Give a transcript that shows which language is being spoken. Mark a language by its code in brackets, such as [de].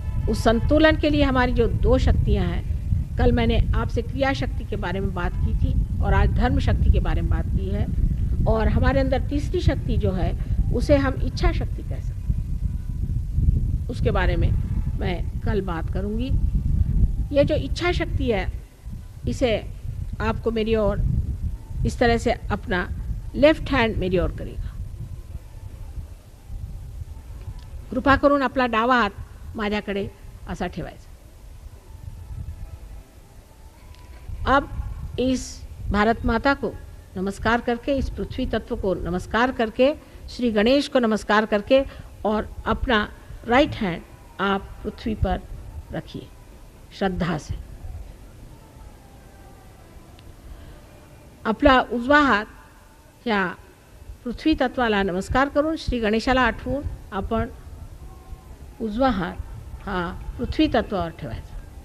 [hi] उस संतुलन के लिए हमारी जो दो शक्तियां हैं, कल मैंने आपसे क्रिया शक्ति के बारे में बात की थी और आज धर्म शक्ति के बारे में बात की है, और हमारे अंदर तीसरी शक्ति जो है उसे हम इच्छा शक्ति कह सकते हैं। उसके बारे में मैं कल बात करूंगी। ये जो इच्छा शक्ति है, इसे आपको मेरी ओर इस तरह से अपना लेफ्ट हैंड मेरी ओर करेगा। [mr] कृपा करून आपला डावा हात माझ्याकडे असा ठेवायचा। [hi] अब इस भारत माता को नमस्कार करके, इस पृथ्वी तत्व को नमस्कार करके, श्री गणेश को नमस्कार करके, और अपना राइट हैंड आप पृथ्वी पर रखिए श्रद्धा से। [mr] आपला उजवा हात या पृथ्वी तत्वाला नमस्कार करून, श्री गणेशाला आठवून आपण उजवा हात हा पृथ्वी तत्वावर ठेवायचा।